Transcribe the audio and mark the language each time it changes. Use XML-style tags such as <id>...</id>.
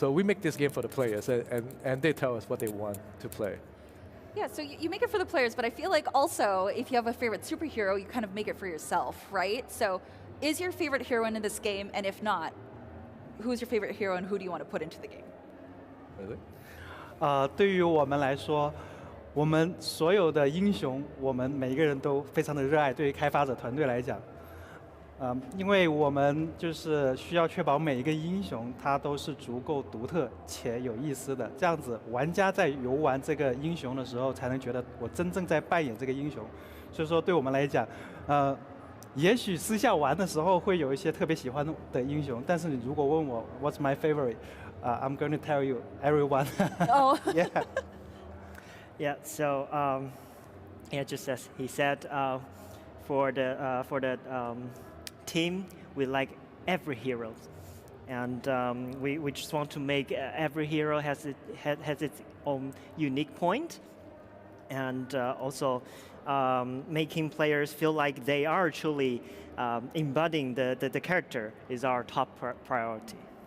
<en>So we make this game for the players, and they tell us what they want to play. Yeah, so you make it for the players, but I feel like also, if you have a favorite superhero, you kind of make it for yourself, right? So is your favorite heroine in this game, and if not, who's your favorite hero and who do you want to put into the game? Really?</en> <zh>对于我们来说，我们所有的英雄，我们每一个人都非常的热爱。对于开发者团队来讲，因为我们就是需要确保每一个英雄他都是足够独特且有意思的，这样子玩家在游玩这个英雄的时候，才能觉得我真正在扮演这个英雄。所以说，对我们来讲，也许私下玩的时候会有一些特别喜欢的英雄，但是你如果问我</zh> <en>What's my favorite? I'm going to tell you everyone. Oh. Yeah. Yeah. So yeah, just as he said, for the team, we like every hero, and we just want to make every hero has its own unique point, and also making players feel like they are truly embodying the character is our top priority.</en>